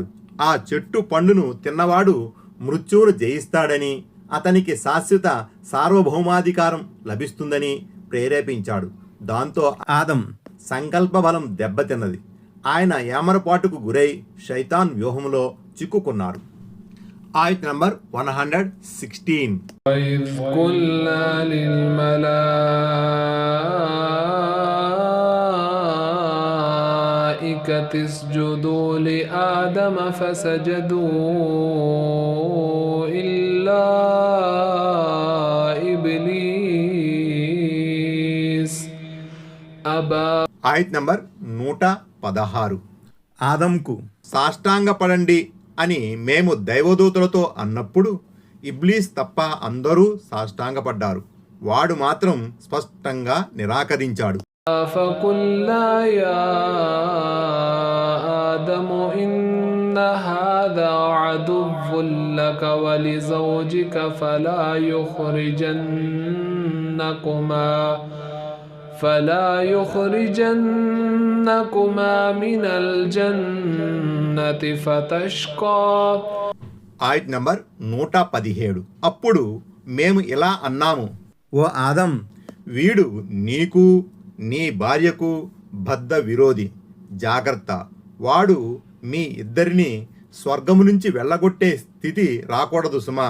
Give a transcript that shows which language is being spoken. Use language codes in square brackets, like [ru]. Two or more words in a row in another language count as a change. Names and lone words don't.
[te] ఆ చెట్టు పండును తిన్నవాడు మృత్యువును జయిస్తాడని, అతనికి శాశ్వత సార్వభౌమాధికారం లభిస్తుందని ప్రేరేపించాడు. దాంతో ఆదం సంకల్ప బలం దెబ్బతిన్నది. ఆయన ఏమరపాటుకు గురై శైతాన్ వ్యూహంలో చిక్కుకున్నారు. ఆయత్ నంబర్ 116. [ar] وإذ قلنا للملائكة اسجدوا لآدم فسجدوا إلا إبليس أبى. [te] ఆయత్ నంబర్ 116. ఆదంకు సాష్టాంగపడండి అని మేము దైవదూతలతో అన్నప్పుడు ఇబ్లీస్ తప్ప అందరూ సాష్టాంగపడ్డారు. వాడు మాత్రం స్పష్టంగా నిరాకరించాడు. [ar] فقلنا يا آدم إن هذا عدو لك ولزوجك فلا يخرجنكما من الجنة فتشقى. [te] ఆయత్ నంబర్ 117. అప్పుడు మేము ఇలా అన్నాము, ఓ ఆదం, వీడు నీకు నీ భార్యకు బద్ధ విరోధి. జాగ్రత్త, వాడు మీ ఇద్దరిని స్వర్గము నుంచి వెళ్ళగొట్టే స్థితి రాకూడదు సుమా.